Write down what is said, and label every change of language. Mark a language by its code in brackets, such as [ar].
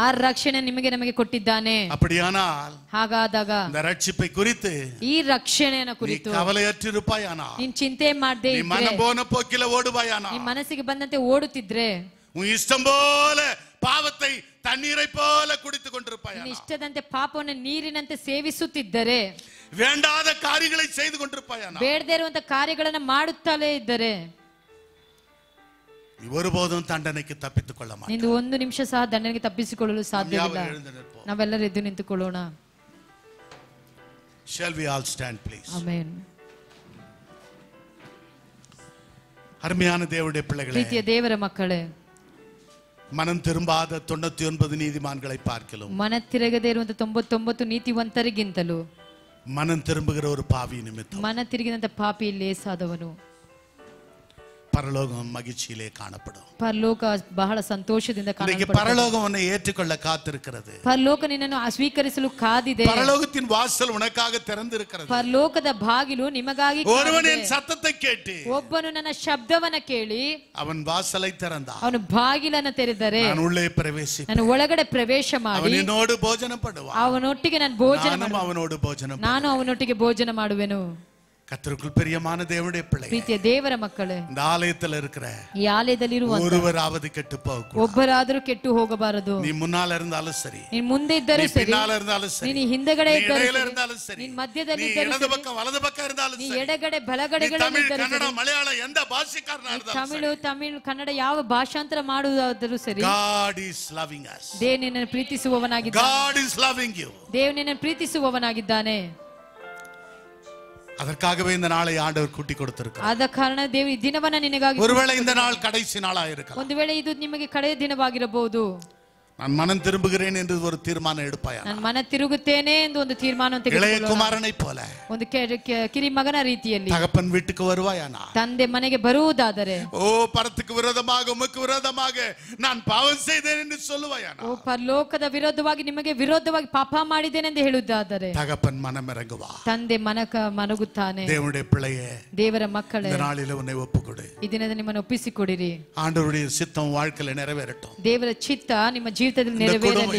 [kn] ಆ ರಕ್ಷಣೆ ನಿಮಗೆ ನಮಗೆ ಕೊಟ್ಟಿದ್ದಾನೆ. [ta] அப்படியானால் [kn] ಹಾಗಾದಾಗ [ta] இந்த ரட்சிப்பை குறித்து [kn] ಈ ರಕ್ಷಣೆಯನ್ನ [ta] நீ [kn] ಕುರಿತು [ta] கவலையற்றிருப்பாயானால், [kn] ನೀನ್ ಚಿಂತೆ ಮಾಡದೆ [ta] நீ [kn] ಇದ್ರೆ, [ta] மனம் போன போக்கில ஓடுவாயானால், [kn] ನಿಮ್ ಮನಸ್ಸಿಗೆ ಬಂದಂತೆ ಓಡುತ್ತಿದ್ರೆ, [ta] உன் இஷ்டம் போல பாவத்தை தண்ணீரை போல குடித்துக் [kn] ನಿನ್ನ [ta] கொண்டிருப்பாயானால், [kn] ಇಷ್ಟದಂತೆ ಪಾಪವನ್ನು ನೀರಿನಂತೆ ಸೇವಿಸುತ್ತಿದ್ದರೆ, [ta] வேண்டாத காரியங்களை செய்து கொண்டிருப்பாயா, [kn] ಬೇಡದೇ ಇರುವಂತ ಕಾರ್ಯಗಳನ್ನ ಮಾಡುತ್ತಲೇ ಇದ್ದರೆ [ta] ஒருபோதும் தண்டனைக்கு தப்பித்துக் கொள்ள மாட்டாய். [kn] ಇಂದು ಒಂದು ನಿಮಿಷ ಸಹ ದಂಡನೆಗೆ ತಪ್ಪಿಸಿಕೊಳ್ಳಲು ಸಾಧ್ಯವಿಲ್ಲ. ನಾವೆಲ್ಲರೂ ಎದ್ದು ನಿಂತುಕೊಳ್ಳೋಣ. [en] Shall we all stand please? Amen. [ta] அருமையான தேவனுடைய பிள்ளைகளே, [kn] ಪ್ರೀತಿಯ ದೇವರ ಮಕ್ಕಳೇ, [ta] மனம் திரும்பாத 99 நீதிமான்களை பார்க்கலாம். [kn] ಮನ ತಿರುಗದೇ ಇರುವಂತ 99 ನೀತಿವಂತರಿಗಿಂತಲೂ [ta] மனம் திரும்புகிற ஒரு பாவி நிமித்தம் [kn] ಮನ ತಿರುಗಿದಂತ ಪಾಪಿ ಲೇಸಾದವನು [ta] பரலோகம் மகிழ்ச்சியிலே காணப்படும். [kn] ಪರಲೋಕ ಬಹಳ ಸಂತೋಷದಿಂದ ಕಾಣಲ್ಪಡುತ್ತದೆ. [ta] பரலோகம் உன்னை ஏற்றுக்கொள்ள காத்திருக்கிறது. [kn] ಪರಲೋಕ ನಿನ್ನನ್ನು ಸ್ವೀಕರಿಸಲು ಕಾದಿದೆ. [ta] பரலோகத்தின் வாசல் உனக்காக திறந்திருக்கிறது. [kn] ಪರಲೋಕದ ಬಾಗಿಲು ನಿಮಗಾಗಿ ಕಾದಿದೆ. [ta] ஒருவன் என் சத்தத்தை கேட்டு [kn] ಒಬ್ಬನು ನನ್ನ ಶಬ್ದವನ್ನ ಕೇಳಿ [ta] அவன் வாசலை திறந்தான், [kn] ಅವನು ಬಾಗಿಲನ್ನು ತೆರೆದರೆ [ta] நான் உள்ளே பிரவேசிப்பேன், [kn] ನಾನು ಒಳಗಡೆ ಪ್ರವೇಶ ಮಾಡಿ [ta] அவன் என்னோடு போஜனம் பண்ணுவான், [kn] ಅವನೊಟ್ಟಿಗೆ ನಾನು ಭೋಜನ [ta] நானும் அவனோடு போஜனம் [kn] ನಾನು ಅವನೊಟ್ಟಿಗೆ ಭೋಜನ ಮಾಡುವೆನು. [ta] கர்த்தருக்குள் பிரியமான தேவனுடைய பிள்ளைகளே, [kn] ಪ್ರೀತಿಯ ದೇವರ ಮಕ್ಕಳೇ, [ta] இந்த ஆலயத்தில் இருக்கிற [kn] ಈ ಆಲಯದಲ್ಲಿರುವ [ta] ஒருவராவது [kn] ಕೆಟ್ಟು [ta] போகக்கூடாது. [kn] ಒಬ್ಬರಾದರೂ ಕೆಟ್ಟು ಹೋಗಬಾರದು. [ta] நீ முன்னால இருந்தாலும் சரி, [kn] ನೀನ್ ಮುಂದೆ ಇದ್ದರೂ [ta] நீ [kn] ಸರಿ, [ta] பின்னால இருந்தாலும் சரி, [kn] ನೀನು ಹಿಂದೆಗಡೆ [ta] நீ [kn] ಇದ್ದರೂ [ta] இடையில [kn] ಸರಿ, [ta] இருந்தாலும் சரி, [kn] ನೀನ್ ಮಧ್ಯದಲ್ಲಿ [ta] நீ [kn] ಇದ್ದರೂ [ta] இடது [kn] ಸರಿ, [ta] பக்கம் வலது பக்கம் இருந்தாலும் [kn] ನೀ [ta] சரி, [kn] ಎಡಗಡೆ [ta] நீ [kn] ಬಲಗಡೆಗಳಲ್ಲಿ [ta] தமிழ் [kn] ಇದ್ದರೂ [ta] கன்னಡ [kn] ಸರಿ, [ta] மலையாள எந்த பாஷைக்காரனா இருந்தாலும் [kn] ತಮಿಳು ಕನ್ನಡ ಯಾವ ಭಾಷಾಂತರ ಮಾಡುವುದಾದರೂ ಸರಿ, [en] God is loving us. [kn] ದೇವ ನಿನ್ನನ್ನು ಪ್ರೀತಿಸುವವನಾಗಿದ್ದಾನೆ. [en] God is loving you. [kn] ದೇವ ನಿನ್ನನ್ನು ಪ್ರೀತಿಸುವವನಾಗಿದ್ದಾನೆ. [ta] அதற்காகவே இந்த நாளை ஆண்டவர் கூட்டி கொடுத்திருக்கிறார். [kn] ಆದ ಕಾರಣ ದೇವ ಈ ದಿನವನ್ನ ನಿನಗಾಗಿ, [ta] ஒருவேளை இந்த நாள் கடைசி நாளா இருக்கலாம், [kn] ಒಂದು ವೇಳೆ ಇದು ನಿಮಗೆ ಕಡೆಯ ದಿನವಾಗಿರಬಹುದು. [ta] நான் மனம் திரும்புகிறேன் என்று ஒரு தீர்மானம் எடுப்பாயா? [kn] ನಾನು ಮನ ತಿರುಗುತ್ತೇನೆ ಎಂದು ಒಂದು ತೀರ್ಮಾನವನ್ನು [ta] இளைய [kn] ತೆಗೆದುಕೊಳ್ಳೋಣ. [ta] குமாரனை போல [kn] ಒಂದು ಕಿರಿ ಮಗನ ರೀತಿಯಲ್ಲಿ [ta] தகப்பன் வீட்டுக்கு வருவாயானா? [kn] ತಂದೆ ಮನೆಗೆ ಬರುವುದಾದರೆ, [ta] ஓ பரத்துக்கு விரோதமாக உமக்கு விரோதமாக நான் பாவம் செய்தேன் என்று சொல்லுவாயானா? [kn] ಓ ಪರಲೋಕದ ವಿರೋಧವಾಗಿ ನಿಮಗೆ ವಿರೋಧವಾಗಿ ಪಾಪ ಮಾಡಿದ್ದೇನೆ ಎಂದು ಹೇಳುವುದಾದರೆ [ta] தகப்பன் மனம் இறங்குவா. [kn] ತಂದೆ ಮನಗುತ್ತಾನೆ. [ta] தேவனுடைய பிள்ளையே, [kn] ದೇವರ ಮಕ್ಕಳೇ, [ta] இந்த நாளில உன்னை ஒப்புக்கொடு. [kn] ಈ ದಿನದ ನಿಮ್ಮನ್ನು ಒಪ್ಪಿಸಿಕೊಡಿರಿ. [ta] ஆண்டவருடைய சித்தம் வாழ்க்கையில நிறைவேறட்டும். [kn] ದೇವರ ಚಿತ್ತ ನಿಮ್ಮ ಜೀವಿತದಲ್ಲಿ ನೆರವೇರಲಿ.